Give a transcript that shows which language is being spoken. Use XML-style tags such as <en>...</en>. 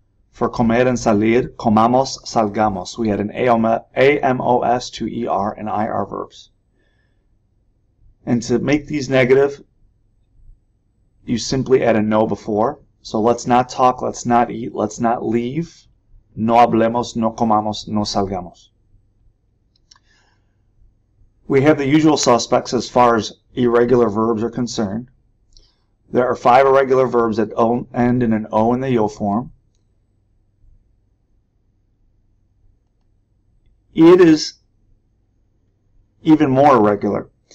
<en>For comer and salir, comamos, salgamos. We had an AMOS to ER and IR verbs. And to make these negative, you simply add a no before. So let's not talk, let's not eat, let's not leave.</en> <es>No hablemos, no comamos, no salgamos.</es> <en>We have the usual suspects as far as irregular verbs are concerned. There are 5 irregular verbs that end in an O in the yo form. It is even more irregular.</en>